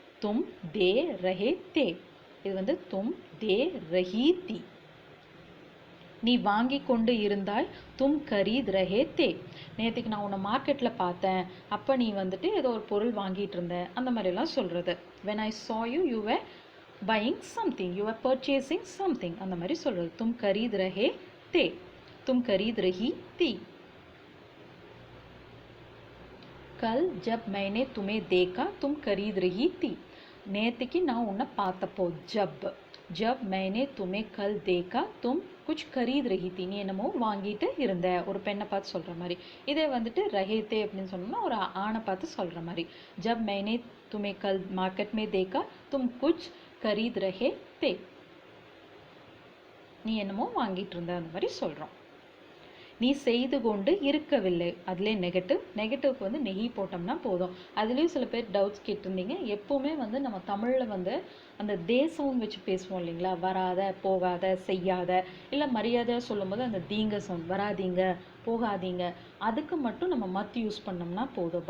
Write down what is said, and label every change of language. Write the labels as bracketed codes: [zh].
[hi] தும் தே ரஹே தே, [ta] இது வந்து [hi] தும் தே ரஹி தி. [ta] நீ வாங்கி கொண்டு இருந்தாய். [hi] தும் கரீத் ரஹே தே. [ta] நேற்றுக்கு நான் உன்னை மார்க்கெட்டில் பார்த்தேன், அப்போ நீ வந்துட்டு ஏதோ ஒரு பொருள் வாங்கிட்டு இருந்த, அந்த மாதிரிலாம் சொல்கிறது. [en] when I saw you, you were buying something, you were purchasing something, [ta] அந்த மாதிரி சொல்கிறது. [hi] தும் கரீத் ரஹே தே, तुम खरीद रही थी. कल जब मैंने तुम्हें देखा तुम खरीद रही थी. [ta] நேத்திக்கு நான் உன்னை பார்த்தப்போ, [hi] जब मैंने तुम्हें कल देखा तुम कुछ खरीद रही थी. [ta] நீ என்னமோ வாங்கிட்டு இருந்த, ஒரு பெண்ணை பார்த்து சொல்கிற மாதிரி. இதே வந்துட்டு ரஹேத்தே அப்படின்னு சொன்னோம்னா ஒரு ஆணை பார்த்து சொல்கிற மாதிரி. [hi] जब मैंने तुम्हें कल मार्केट में देखा तुम कुछ खरीद रहे थे. [ta] நீ என்னமோ வாங்கிட்டு இருந்த, அந்த மாதிரி சொல்கிறோம். நீ செய்து கொண்டு இருக்கவில்லை, அதிலே நெகட்டிவ்க்கு வந்து நெகி போட்டோம்னா போதும். அதுலேயும் சில பேர் டவுட்ஸ் கேட்டிருந்தீங்க. எப்போவுமே வந்து நம்ம தமிழில் வந்து அந்த தேசம் வச்சு பேசுவோம் இல்லைங்களா, வராத, போகாத, செய்யாத, இல்லை மரியாதையாக சொல்லும்போது அந்த தீங்க சவுண்ட், வராதீங்க, போகாதீங்க, அதுக்கு மட்டும் நம்ம மத்து யூஸ் பண்ணோம்னா போதும்.